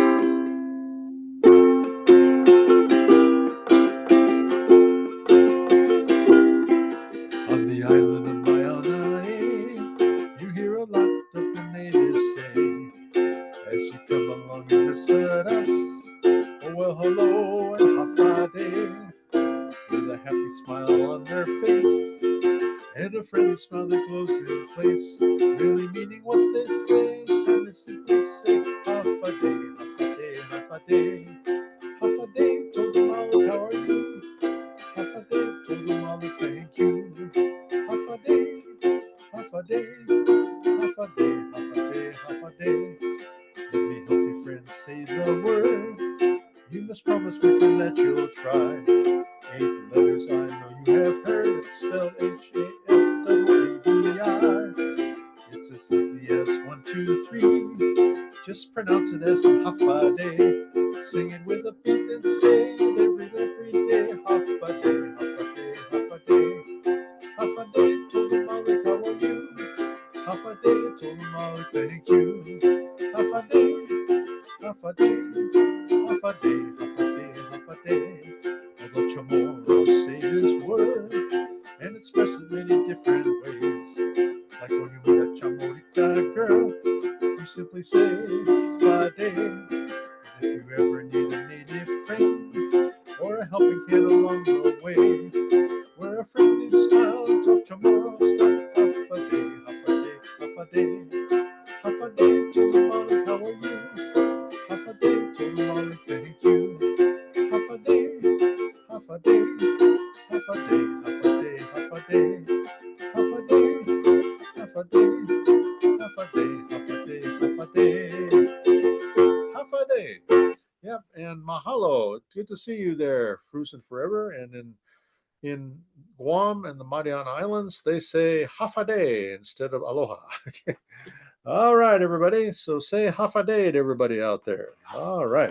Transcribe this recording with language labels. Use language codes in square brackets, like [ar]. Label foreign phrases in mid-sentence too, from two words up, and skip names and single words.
[en] On the island of Mariana, you hear a lot of the natives say as you come along and visit us. Oh, well, hello and [ch] Hafa adai, [en] with a happy smile on their face and a friendly smile that glows in place, really meaning what they say. And they simply say, [ch] Hafa adai, Hafa adai, Hafa adai. Hafa adai, [en] told them all, how are you? [ch] Hafa adai, [en] told them all, thank you. [ch] Hafa adai, Hafa adai, Hafa adai, Hafa adai, Hafa adai. [en] Let me help you, friends, say the word. You must promise me, friend, that you'll try. 8 letters I know you have heard. It's spelled HAFADI. It's as easy as 1, 2, 3. Just pronounce it as [ch] Hafa adai. [en] Sing it with a beat and say it every day. [ch] Hafa adai, Hafa adai, Hafa adai. Hafa adai, [en] told them Molly, how are you? [ch] Hafa adai, [en] told them Molly, thank you. [ch] Hafa adai, Hafa adai, Hafa adai, Hafa adai, Hafa adai. [en] Although Chamorro say this word and express it many different ways. Like when you meet a Chamorita girl, you simply say [ch] Hafa adai. [en] If you ever need a native friend or a helping hand along the way, wear a friendly smile and talk Chamorro style. [ch] Hafa adai, Hafa adai, Hafa adai. Hafa adai, [en] to the Molly, how are you? [ch] Hafa adai, [en] to the Molly, thank you. [ch] Hafa adai, Hafa adai, Hafa adai, Hafa adai, Hafa adai. Hafa adai, Hafa adai, Hafa adai, Hafa adai, Hafa adai. Hafa adai. [en] Yep, and mahalo. It's good to see you there, Frusen Forever. And then In Guam and the Mariana Islands, they say [ch] Hafa adai [en] instead of Aloha. Okay. All right, everybody. So say [ch] Hafa adai [en] to everybody out there. All right.